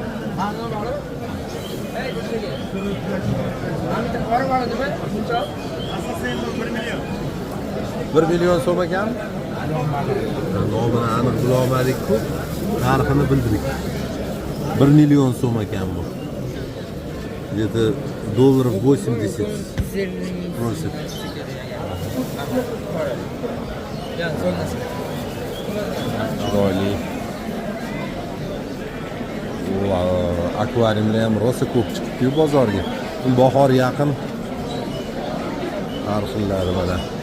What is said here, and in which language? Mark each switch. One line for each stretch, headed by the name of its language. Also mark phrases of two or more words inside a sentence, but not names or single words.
Uzbek: 1 million so'm ekan. Nomini aniq bilolmadik-ku, narxini bildik. 1 million so'm ekan bu.
Russian: Где-то долларов 80 просит.
Uzbek: Chiroyli. Akvariumlar ham rosa ko'p chiqibdi bozorga. Bahor yaqin. Har xillari mana.